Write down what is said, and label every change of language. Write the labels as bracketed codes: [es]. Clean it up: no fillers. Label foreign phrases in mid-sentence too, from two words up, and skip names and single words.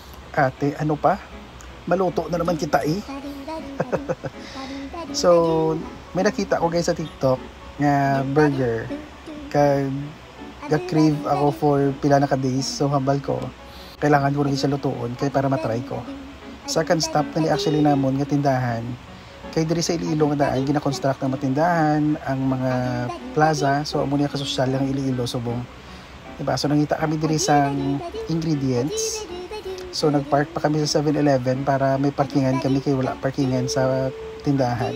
[tl] Ate, ano pa? Maluto na naman kita eh. [hil] So, may nakita ko guys sa TikTok nga burger. Kag ga-crave ako for pila na ka days. So, hambal ko. [tl] Kailangan ko rin siya lutuon kaya para matry ko. [en] Second stop [hil] na ni actually namon nga tindahan. Kay diri sa Iloilo nga daan gina-construct ng matindahan, ang mga plaza. So, amo niya kasosyal ang Iloilo subong. [tl] Diba? [hil] So, nangita kami diri sa ingredients. So, nagpark pa kami sa 7-Eleven para may parkingan kami kay wala parkingan sa tindahan.